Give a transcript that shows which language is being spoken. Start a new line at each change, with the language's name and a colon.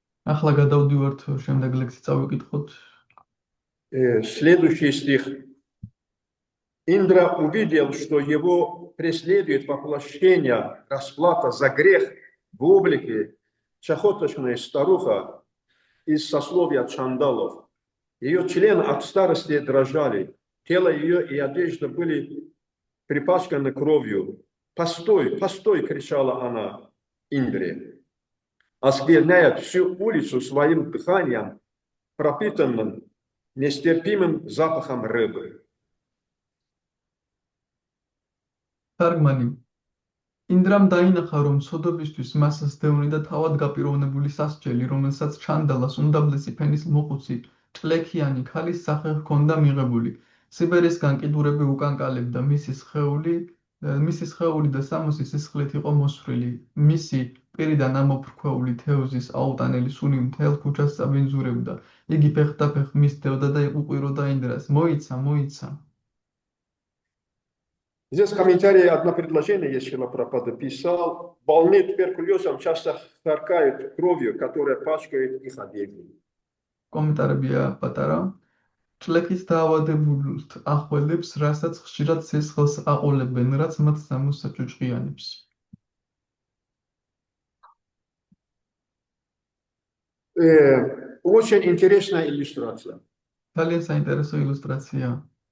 Georgian: ახლა გადავდივართ შემდეგ ლექსი წავიკითხოთ.
Russian: Следующий стих. Индра увидел, что его преследует воплощение, расплата за грех в облике чахоточная старуха из сословия чандалов. Ее члены от старости дрожали, тело ее и одежда были припачканы кровью. «Постой, постой!» — кричала она Индре, оскверняет всю улицу своим дыханием, пропитанным нестерпимым запахом рыбы.
Georgian: თარგმანი ინდრამ დაინახა, რომ ცოდობისთვის მას სდევნი და თავად გაპიროვნებული სასჯელი, რომელსაც ჩანდალას უმდაბლესი ფენის მოყუცი, ჭლექიანი ქალის სახე ჰქონდა მიღებული. სიბერის განკიდურები უკანკალებდა მისი სხეული და სამოსი სისხლით იყო მოსვრილი. მისი პირიდან ამოფრქვეული თევზის აუტანელი სუნი მთელ ქუჩას წაბინძურებდა. იგი ფეხდაფეხ მისდევდა და უყვიროდა ინდრას. მოიცა.
Russian: Здесь в комментарии одно предложение, если Шрила Прабхупада писал. Больные туберкулезом часто харкают кровью, которая пачкает их одежду.
Georgian: კომენტარებია პატარა. ჭლექის დაავადებულთ ახველებს, რასაც ხშირად სისხლს აყოლებენ, რაც მათ სამოს საჭუჭყიანებს.
Russian: Очень интересная иллюстрация.
Georgian: ძალიან საინტერესო ილუსტრაცია.